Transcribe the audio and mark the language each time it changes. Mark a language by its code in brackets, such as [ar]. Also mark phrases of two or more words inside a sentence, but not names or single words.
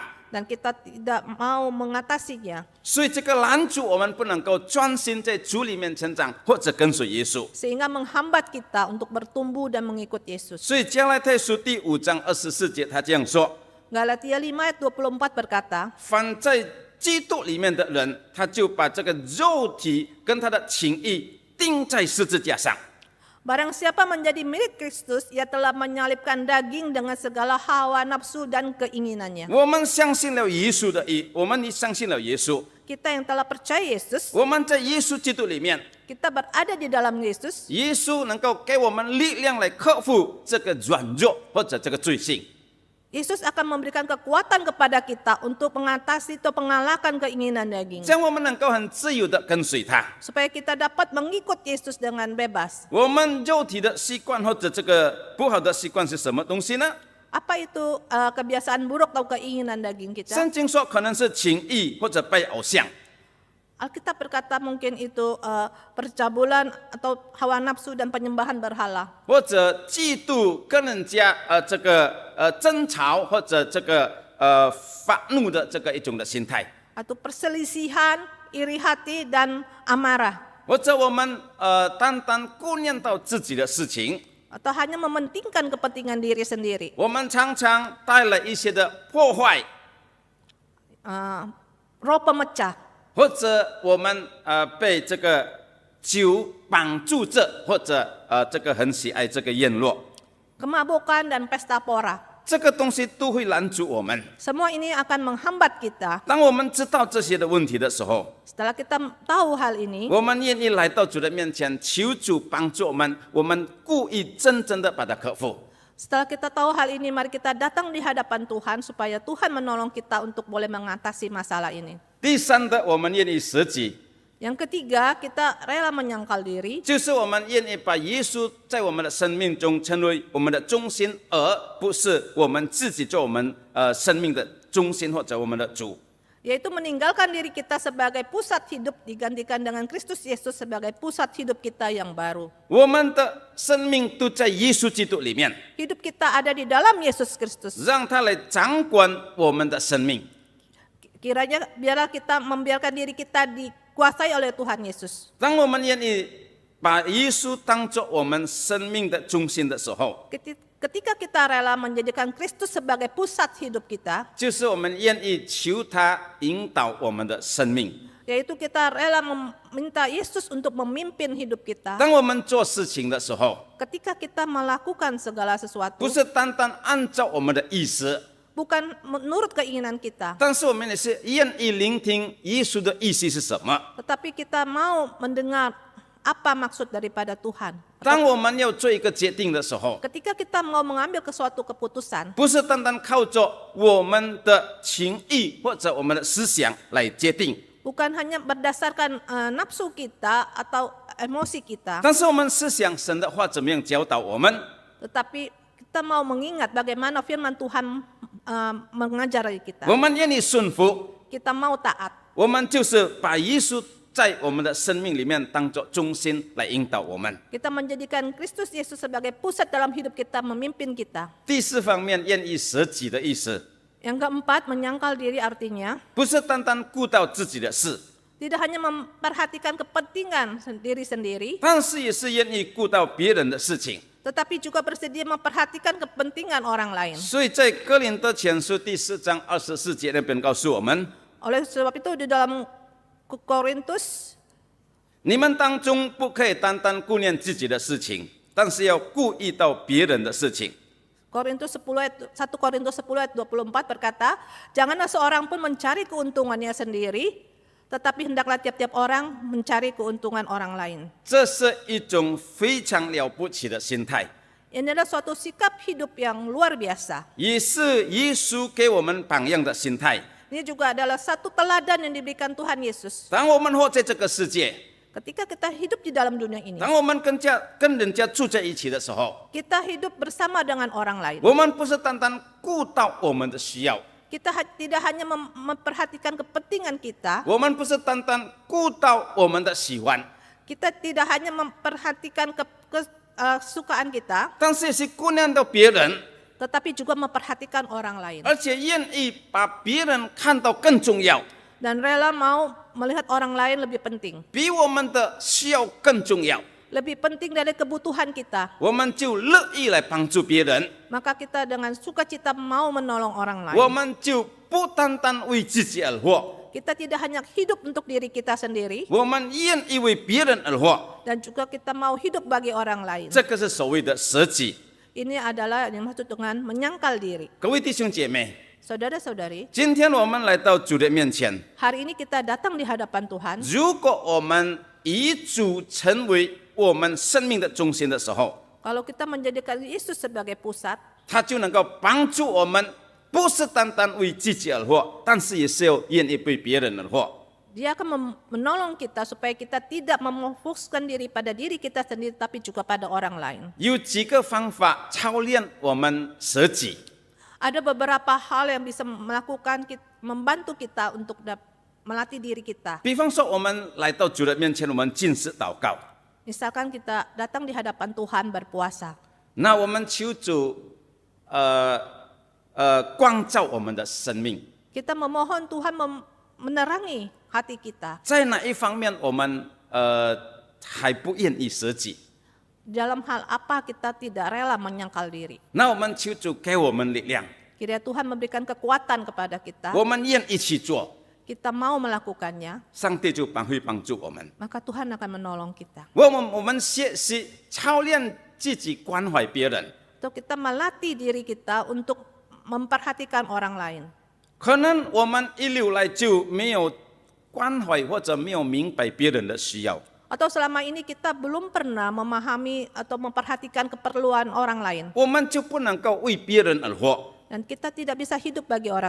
[id] dan kita tidak mau mengatasinya [zh] 所以这个拦阻我们不能够专心在主里面成长，或者跟随耶稣。 [id] sehingga menghambat kita untuk bertumbuh dan mengikut Yesus. [zh] 所以加拉太书第5章24节，他这样说： [id] Galatia 5 ayat 24 berkata, [zh] 凡在基督里面的人，他就把这个肉体跟他的情欲钉在十字架上。 [id] barang siapa menjadi milik Kristus, ia telah menyalibkan daging dengan segala hawa nafsu dan keinginannya. [zh] 我们相信了耶稣的义，我们相信了耶稣， [id] Kita yang telah percaya Yesus, [zh] 我们在耶稣基督里面， [id] kita berada di dalam Yesus, [zh] 耶稣能够给我们力量来克服这个软弱或者这个罪性。 [id] Yesus akan memberikan kekuatan kepada kita untuk mengatasi atau mengalahkan keinginan daging. [zh] 这样我们能够很自由的跟随他。 [id] Supaya kita dapat mengikut Yesus dengan bebas. [zh] 我们肉体的习惯或者这个不好的习惯是什么东西呢？ [id] Apa itu kebiasaan buruk atau keinginan daging kita? [zh] 圣经说可能是情欲或者拜偶像， [id] Alkitab berkata mungkin itu percabulan atau hawa nafsu dan penyembahan berhala. [zh] 或者嫉妒跟人家这个争吵或者这个发怒的这个一种的心态， [id] Atau perselisihan, iri hati, dan amarah. [zh] 或者我们单单顾念到自己的事情， [id] Atau hanya mementingkan kepentingan diri sendiri. [zh] 我们常常带来一些的破坏， [id] Roh pemecah. [zh] 或者我们被这个酒绑住着，或者这个很喜爱这个宴乐， [id] Kemabukan dan pesta pora. [zh] 这个东西都会拦阻我们。 [id] Semua ini akan menghambat kita. [zh] 当我们知道这些的问题的时候， [id] Setelah kita tahu hal ini, [zh] 我们愿意来到主的面前，求主帮助我们，我们故意真正的把它克服。 [id] Setelah kita tahu hal ini, mari kita datang di hadapan Tuhan supaya Tuhan menolong kita untuk boleh mengatasi masalah ini. [zh] 第三的，我们愿意舍己， [id] Yang ketiga, kita rela menyangkal diri, [zh] 就是我们愿意把耶稣在我们的生命中成为我们的中心，而不是我们自己做我们生命的中心或者我们的主。 [id] yaitu meninggalkan diri kita sebagai pusat hidup digantikan dengan Kristus Yesus sebagai pusat hidup kita yang baru. [zh] 我们的生命都在耶稣基督里面， [id] Hidup kita ada di dalam Yesus Kristus. [zh] 让他来掌管我们的生命。 [id] Kiranya biarlah kita membiarkan diri kita dikuasai oleh Tuhan Yesus. [zh] 当我们愿意把耶稣当作我们生命的中心的时候， [id] Ketika kita rela menjadikan Kristus sebagai pusat hidup kita, [zh] 就是我们愿意求他引导我们的生命。 [id] yaitu kita rela meminta Yesus untuk memimpin hidup kita. [zh] 当我们做事情的时候， [id] Ketika kita melakukan segala sesuatu, [zh] 不是单单按照我们的意思， [id] bukan menurut keinginan kita, [zh] 但是我们也是愿意聆听耶稣的意思是什么。 [id] tetapi kita mau mendengar apa maksud daripada Tuhan. [zh] 当我们要做一个决定的时候， [id] Ketika kita mau mengambil suatu keputusan, [zh] 不是单单靠着我们的情意或者我们的思想来决定， [id] bukan hanya berdasarkan nafsu kita atau emosi kita, [zh] 但是我们思想神的话怎么样教导我们， [id] tetapi kita mau mengingat bagaimana firman Tuhan mengajari kita. [zh] 我们愿意顺服， [id] Kita mau taat. [zh] 我们就是把耶稣在我们的生命里面当作中心来引导我们。 [id] Kita menjadikan Kristus Yesus sebagai pusat dalam hidup kita, memimpin kita. [zh] 第四方面，愿意舍己的意思， [id] Yang keempat, menyangkal diri artinya [zh] 不是单单顾到自己的事， [id] tidak hanya memperhatikan kepentingan diri sendiri, [zh] 但是也是愿意顾到别人的事情。 [id] tetapi juga bersedia memperhatikan kepentingan orang lain. [zh] 所以在哥林多前书第4章24节那边告诉我们， [id] Oleh sebab itu di dalam Korintus [zh] 你们当中不可以单单顾念自己的事情，但是要顾意到别人的事情。 [id] Korintus 10 ayat 1 Korintus 10 ayat 24 berkata, janganlah seorang pun mencari keuntungannya sendiri, tetapi hendaklah tiap-tiap orang mencari keuntungan orang lain. [zh] 这是一种非常了不起的心态， [id] Ini adalah suatu sikap hidup yang luar biasa. [zh] 也是耶稣给我们榜样的心态。 [id] Ini juga adalah satu teladan yang diberikan Tuhan Yesus. [zh] 当我们活在这个世界， [id] Ketika kita hidup di dalam dunia ini, [zh] 当我们跟人家住在一起的时候， [id] kita hidup bersama dengan orang lain. [zh] 我们不是单单顾到我们的需要， [id] Kita tidak hanya memperhatikan kepentingan kita, [zh] 我们不是单单顾到我们的喜欢， [id] kita tidak hanya memperhatikan kesukaan kita, [zh] 但是也是顾念到别人， [id] tetapi juga memperhatikan orang lain. [zh] 而且愿意把别人看到更重要， [id] Dan rela mau melihat orang lain lebih penting. [zh] 比我们的需要更重要， [id] Lebih penting dari kebutuhan kita. [zh] 我们就乐意来帮助别人， [id] Maka kita dengan sukacita mau menolong orang [zh] 我 [id] lain. [zh] 们就不单单为自己而活， [id] Kita tidak hanya hidup untuk diri kita sendiri, [zh] 我们愿意为别人而活， [id] dan juga kita mau hidup bagi orang lain. [zh] 这个是所谓的舍己。 [id] Ini adalah yang dimaksud dengan menyangkal diri. [zh] 各位弟兄姐妹， [id] Saudara-saudari, [zh] 今天我们来到主的面前， [id] hari ini kita datang di hadapan Tuhan. [zh] 如果我们以主成为我们生命的中心的时候， [id] Kalau kita menjadikan Yesus sebagai pusat, [zh] 他就能够帮助我们，不是单单为自己而活，但是也是要愿意为别人而活。 [id] Dia akan menolong kita supaya kita tidak memfokuskan diri pada diri kita sendiri, tapi juga pada orang lain. [zh] 有几个方法操练我们舍己。 [id] Ada beberapa hal yang bisa membantu kita untuk melatih diri kita. [zh] 比方说，我们来到主的面前，我们禁食祷告， [id] Misalkan kita datang di hadapan Tuhan berpuasa. [zh] 那我们求主光照我们的生命， [id] Kita memohon Tuhan menerangi hati kita. [zh] 在哪一方面我们还不愿意舍己？ [id] Dalam hal apa kita tidak rela menyangkal diri. [zh] 那我们求主给我们力量， [id] Kiranya Tuhan memberikan kekuatan kepada kita. [zh] 我们愿意去做， [id] Kita mau melakukannya, [zh] 上帝就会帮助我们。 [id] maka Tuhan akan menolong kita. [zh] 我们学习操练自己关怀别人， [id] Atau kita melatih diri kita untuk memperhatikan orang lain. [zh] 可能我们一路来就没有关怀或者没有明白别人的需要， [id] Atau selama ini kita belum pernah memahami atau memperhatikan keperluan orang lain. [zh] 我们就不能够为别人而活， [id] Dan kita tidak bisa hidup bagi orang